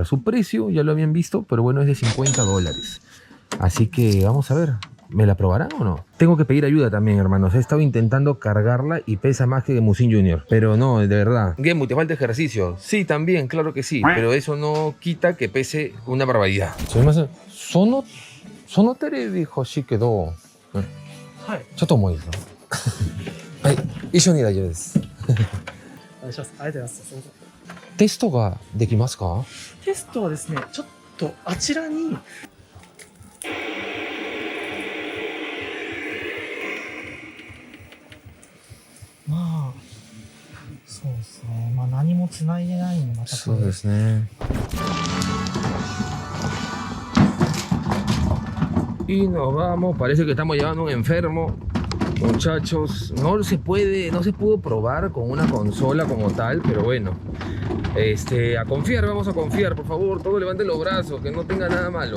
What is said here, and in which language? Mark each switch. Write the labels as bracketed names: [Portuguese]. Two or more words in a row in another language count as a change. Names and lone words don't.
[Spanish] Su precio ya lo habían visto, pero bueno, es de $50. Así que vamos a ver, ¿me la probarán o no? Tengo que pedir ayuda también, hermanos. He estado intentando cargarla y pesa más que Gemusin Jr. Pero no, de verdad. Gemu, ¿te falta ejercicio? Sí, también, claro que sí. Pero eso no quita que pese una barbaridad. [Japanese] そのテレビ欲しいけど. ちょっと重いですよ。はい、一緒に大丈夫です。お願いします。ありがとうございます。テストができますか？テストはですね、ちょっとあちらにまあそうですね。まあ何も繋いでないんでまたそうですね。 [Spanish] Y nos vamos, parece que estamos llevando un enfermo. Muchachos, no se pudo probar con una consola como tal, pero bueno. A confiar, vamos a confiar, por favor, todos levanten los brazos, que no tenga nada malo.